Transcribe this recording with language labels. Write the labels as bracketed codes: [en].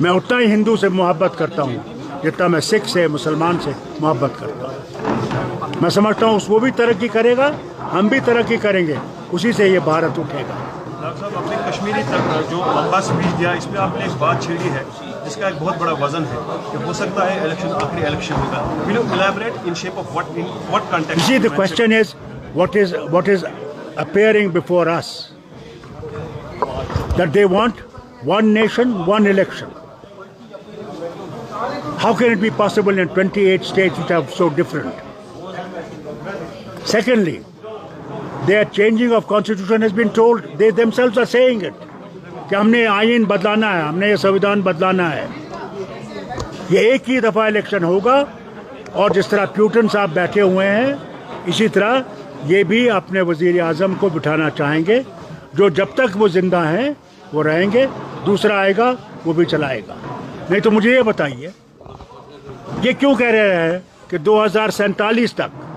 [hi] मैं उतना ही हिंदू से मोहब्बत करता हूँ जितना मैं सिख से, मुसलमान से मोहब्बत करता हूँ। मैं समझता हूँ वो भी तरक्की करेगा, हम भी तरक्की करेंगे, उसी से ये भारत उठेगा। डॉक्टर साहब, आपने कश्मीरी तक जो लंबा स्पीच दिया, इसमें आपने एक बात छेड़ी है जिसका एक बहुत बड़ा वजन है कि हो सकता है इलेक्शन आखिरी इलेक्शन होगा। [en] Will you elaborate in shape of what, in what context? See, the question is what is appearing before us, that they want one nation, one election. How can it be possible in 28 states which are so different? Secondly, their changing of constitution has been told, they themselves are saying it, [hi] कि हमने आईन बदलाना है, हमने ये संविधान बदलाना है। ये एक ही दफ़ा इलेक्शन होगा, और जिस तरह प्यूटन साहब बैठे हुए हैं, इसी तरह ये भी अपने वज़ीर आज़म को बिठाना चाहेंगे, जो जब तक वो ज़िंदा हैं वो रहेंगे, दूसरा आएगा वो भी चलाएगा। नहीं तो मुझे ये बताइए, ये क्यों कह रहे हैं कि 2047 तक?